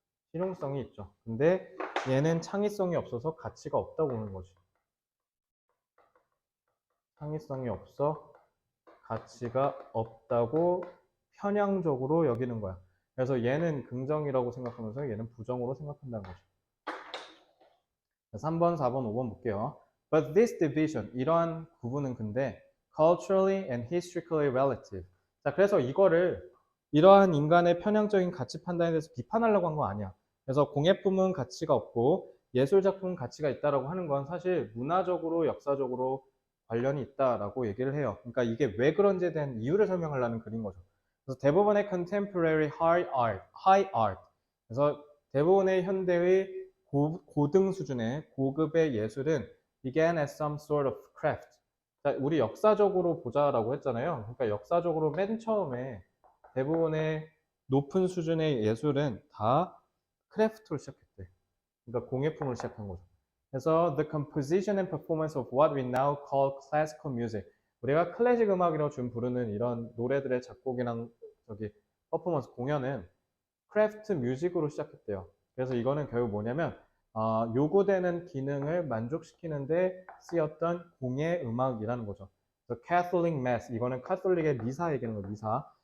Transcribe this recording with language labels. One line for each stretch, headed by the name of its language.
Korean: 실용성이 있죠. 근데 얘는 창의성이 없어서 가치가 없다고 보는 거지. 창의성이 없어 가치가 없다고 편향적으로 여기는 거야. 그래서 얘는 긍정이라고 생각하면서 얘는 부정으로 생각한다는 거죠. 3번, 4번, 5번 볼게요.
English: But this division,
Korean: 이러한 구분은 근데
English: culturally and historically relative.
Korean: 자, 그래서 이러한 인간의 편향적인 가치 판단에 대해서 비판하려고 한 거 아니야. 그래서 공예품은 가치가 없고 예술작품은 가치가 있다라고 하는 건 사실 문화적으로, 역사적으로 관련이 있다라고 얘기를 해요. 그러니까 이게 왜 그런지에 대한 이유를 설명하려는 글인 거죠. 그래서 대부분의
English: contemporary high art.
Korean: 그래서 대부분의 현대의 고등 수준의 고급의 예술은
English: began as some sort of craft.
Korean: 자, 우리 역사적으로 보자라고 했잖아요. 그러니까 역사적으로 맨 처음에 대부분의 높은 수준의 예술은 다 크래프트로 시작했대. 그러니까 공예품으로 시작한 거죠. 그래서
English: the composition and performance of what we now call classical music.
Korean: 우리가 클래식 음악이라고 지금 부르는 이런 노래들의 작곡이랑 퍼포먼스 공연은 크래프트 뮤직으로 시작했대요. 그래서 이거는 결국 뭐냐면 요구되는 기능을 만족시키는데 쓰였던 공예 음악이라는 거죠. 그래서 Catholic Mass 이거는 카톨릭의 미사 얘기하는 거 미사.